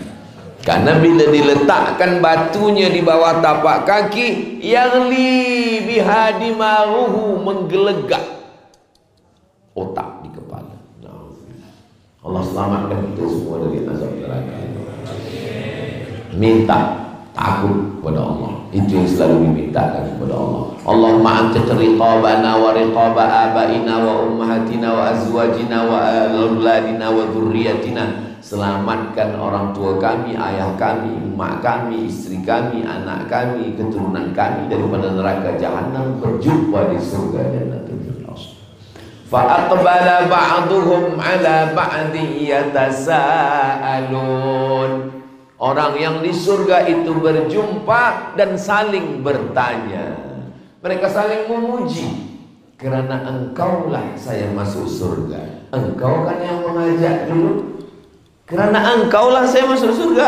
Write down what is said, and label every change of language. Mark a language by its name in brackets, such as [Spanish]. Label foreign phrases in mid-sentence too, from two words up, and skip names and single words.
[Malay] Karena bila diletakkan batunya di bawah tapak kaki, [Arabic] يغلي بها دماغه, [Malay] menggelegak otak di kepala. Allah selamatkan kita semua dari azab neraka. Minta takut kepada Allah, itu yang selalu dimintakan kepada Allah. [Arabic] اللهم أنت رقابنا ورقاب آبائنا وأمهاتنا وأزواجنا وأولادنا وذرياتنا. [Malay] Selamatkan orang tua kami, ayah kami, emak kami, istri kami, anak kami, keturunan kami daripada neraka jahanam, berjumpa di surga Jannatul Firdaus. [Arabic] فأقبل بعضهم على بعض يتساءلون. [Malay] Orang yang di surga itu berjumpa dan saling bertanya. Mereka saling memuji. Kerana engkaulah saya masuk surga. Engkau kan yang mengajak dulu. Kerana engkaulah saya masuk surga.